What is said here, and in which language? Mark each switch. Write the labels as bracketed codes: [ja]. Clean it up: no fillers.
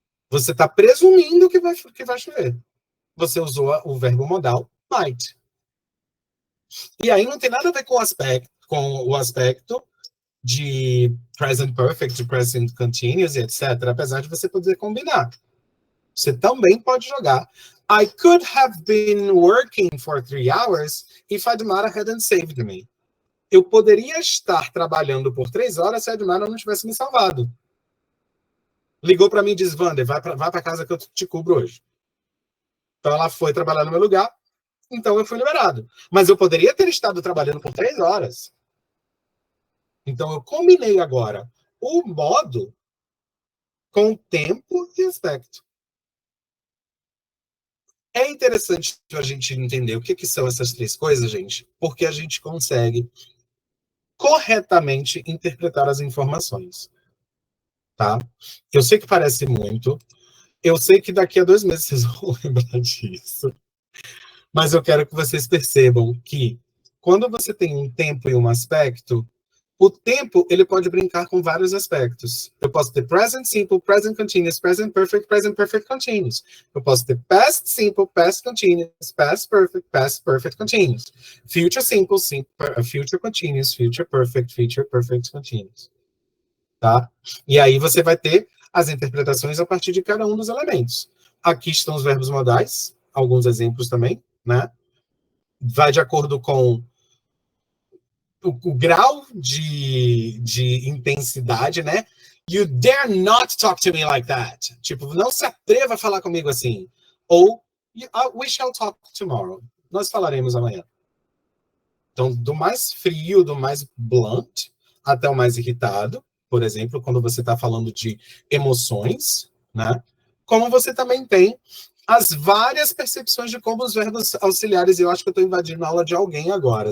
[pt] Você está presumindo que vai chover. Você usou o verbo modal, might. E aí não tem nada a ver com o aspecto de present perfect, de present continuous, etc. Apesar de você poder combinar. Você também pode jogar. [en] I could have been working for 3 hours if Admara hadn't saved me. [pt] Eu poderia estar trabalhando por 3 horas se a Admara não tivesse me salvado. Ligou para mim e disse, Wander, vai para casa que eu te cubro hoje. Então ela foi trabalhar no meu lugar, então eu fui liberado. Mas eu poderia ter estado trabalhando por 3 horas. Então eu combinei agora o modo com tempo e aspecto. É interessante a gente entender o que são essas 3 coisas, gente, porque a gente consegue corretamente interpretar as informações. Tá? Eu sei que parece muito, eu sei que daqui a 2 meses vocês vão lembrar disso, Mas eu quero que vocês percebam que quando você tem um tempo e um aspecto, o tempo ele pode brincar com vários aspectos. Eu posso ter present simple, present continuous, present perfect continuous. Eu posso ter past simple, past continuous, past perfect continuous. [en] Future simple, future continuous, future perfect continuous. [pt] Tá? E aí você vai ter as interpretações a partir de cada um dos elementos. Aqui estão os verbos modais, alguns exemplos também, né? Vai de acordo com o grau de intensidade, né? [en] You dare not talk to me like that. [pt] Tipo, não se atreva a falar comigo assim. [en] Ou, we shall talk tomorrow. [pt] Nós falaremos amanhã. Então, do mais frio, do mais blunt, até o mais irritado, por exemplo, quando você está falando de emoções, né? Como você também tem as várias percepções de como os verbos auxiliares, eu acho que eu estou invadindo a aula de alguém agora.